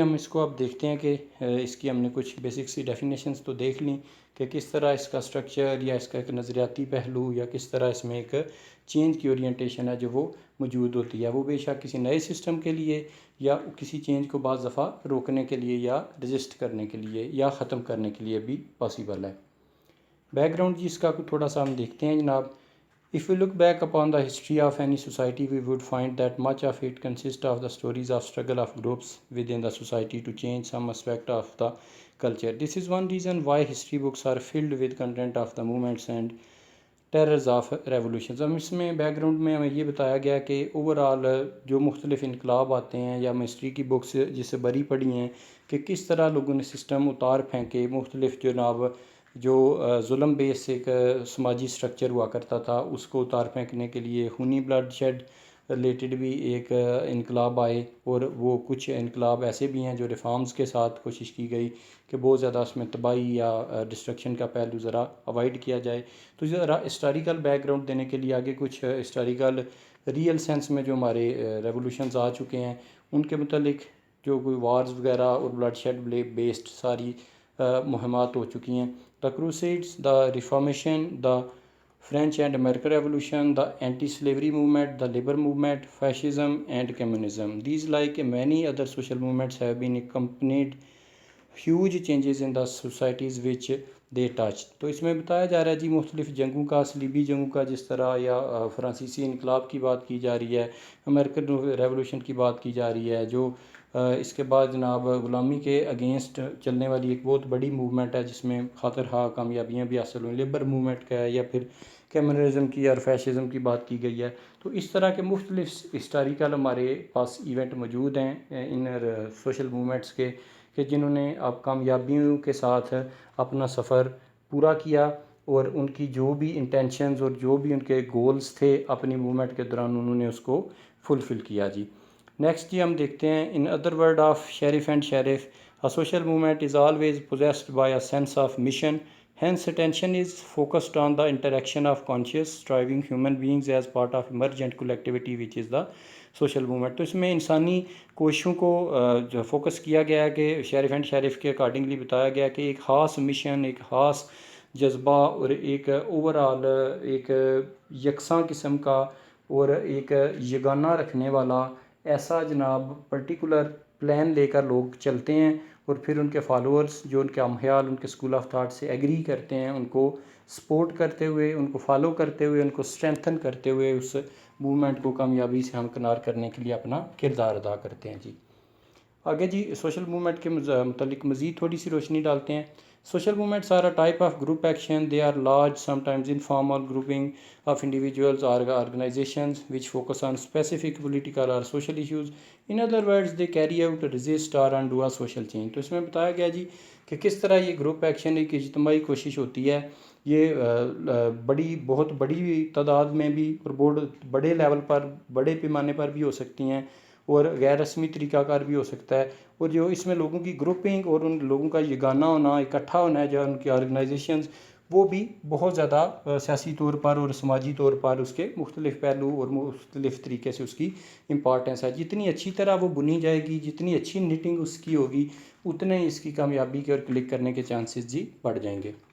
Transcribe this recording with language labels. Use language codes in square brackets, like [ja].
[ur] ہم اس کو اب دیکھتے ہیں کہ اس کی ہم نے کچھ بیسک سی ڈیفینیشنز تو دیکھ لیں کہ کس طرح اس کا اسٹرکچر یا اس کا ایک نظریاتی پہلو یا کس طرح اس میں ایک چینج کی اورینٹیشن ہے جو وہ موجود ہوتی ہے. وہ بے شک کسی نئے سسٹم کے لیے یا کسی چینج کو بعض دفعہ روکنے کے لیے یا رجسٹ کرنے کے لیے یا ختم کرنے کے لیے بھی پاسیبل ہے. بیک گراؤنڈ جی اس کا تھوڑا سا ہم دیکھتے ہیں جناب. [en] If we look back upon the history of any society, we would find that much of it consists of the stories of struggle of groups within the society to change some aspect of the culture. This is one reason why history books are filled with content of the movements and terrors of revolutions. [ur] ہم اس میں back ground میں ہمیں یہ بتایا گیا کہ overall جو مختلف انقلاب آتے ہیں یا ہم ہسٹری کی بکس جس سے بری پڑھی ہیں کہ کس طرح لوگوں نے سسٹم اتار پھینکے, مختلف جناب جو ظلم بیس ایک سماجی سٹرکچر ہوا کرتا تھا اس کو اتار پھینکنے کے لیے خونی بلڈ شیڈ ریلیٹڈ بھی ایک انقلاب آئے, اور وہ کچھ انقلاب ایسے بھی ہیں جو ریفارمز کے ساتھ کوشش کی گئی کہ بہت زیادہ اس میں تباہی یا ڈسٹرکشن کا پہلو ذرا اوائڈ کیا جائے. تو ذرا ہسٹوریکل بیک گراؤنڈ دینے کے لیے آگے کچھ ہسٹوریکل ریئل سینس میں جو ہمارے ریولوشنز آ چکے ہیں ان کے متعلق جو کوئی وارز وغیرہ اور بلڈ شیڈ بیسڈ ساری مہمات ہو چکی ہیں. [en] The crusades, the reformation, the French and American revolution, the anti-slavery movement, the labor movement, fascism and communism. These, like many other social movements, have been accompanied huge changes in the societies which they touched. [ur] تو اس میں بتایا جا رہا ہے جی مختلف جنگوں کا, صلیبی جنگوں کا جس طرح, یا فرانسیسی انقلاب کی بات کی جا رہی ہے, امریکن ریولوشن کی بات کی جا رہی ہے, جو اس کے بعد جناب غلامی کے اگینسٹ چلنے والی ایک بہت بڑی موومنٹ ہے جس میں خاطر خواہ کامیابیاں بھی حاصل ہوئیں, لیبر موومنٹ کا ہے, یا پھر کمیونزم کی اور فیشزم کی بات کی گئی ہے. تو اس طرح کے مختلف ہسٹوریکل ہمارے پاس ایونٹ موجود ہیں ان سوشل موومنٹس کے کہ جنہوں نے اب کامیابیوں کے ساتھ اپنا سفر پورا کیا, اور ان کی جو بھی انٹینشنز اور جو بھی ان کے گولز تھے اپنی موومنٹ کے دوران انہوں نے اس کو فلفل کیا جی. [en] next [ur] جی ہم دیکھتے ہیں [en] In other word of Sherif and Sherif, A social movement is always possessed by a sense of mission Hence, attention is focused on the interaction of conscious, striving human beings as part of emergent collectivity, which is the social movement. [ur] تو اس میں انسانی کوششوں کو جو focus کیا گیا ہے کہ شیرف اینڈ شیرف کے اکارڈنگلی بتایا گیا کہ ایک خاص مشن، ایک خاص جذبہ اور ایک اوور آل ایک یکساں قسم کا اور ایک یگانہ رکھنے والا ایسا جناب پرٹیکولر پلان لے کر لوگ چلتے ہیں، اور پھر ان کے فالوورز جو ان کے امخیال ان کے اسکول آف تھاٹ سے ایگری کرتے ہیں، ان کو سپورٹ کرتے ہوئے، ان کو فالو کرتے ہوئے، ان کو اسٹرینتھن کرتے ہوئے اس موومنٹ کو کامیابی سے ہمکنار کرنے کے لیے اپنا کردار ادا کرتے ہیں جی۔ آگے جی سوشل موومنٹ کے متعلق مزید تھوڑی سی روشنی ڈالتے ہیں۔ [en] Social movements are a type of group action. They are large, sometimes informal grouping of individuals or organizations which focus on specific political or social issues. In other words, they carry out, resist or undo a social change. [ur] تو اس میں بتایا گیا جی کہ کس طرح یہ group action ایک اجتماعی کوشش ہوتی ہے، یہ بہت بڑی تعداد میں بھی اور بہت بڑے لیول پر، بڑے پیمانے پر بھی ہو سکتی ہیں، اور غیر رسمی طریقہ کار بھی ہو سکتا ہے، اور جو اس میں لوگوں کی گروپنگ اور ان لوگوں کا یگانہ ہونا، اکٹھا ہونا ہے، جو ان کی آرگنائزیشنز، وہ بھی بہت زیادہ سیاسی طور پر اور سماجی طور پر اس کے مختلف پہلو اور مختلف طریقے سے اس کی امپارٹنس ہے۔ جتنی اچھی طرح وہ بنی جائے گی، جتنی اچھی نیٹنگ اس کی ہوگی، اتنے ہی اس کی کامیابی کے اور کلک کرنے کے چانسز جی بڑھ جائیں گے۔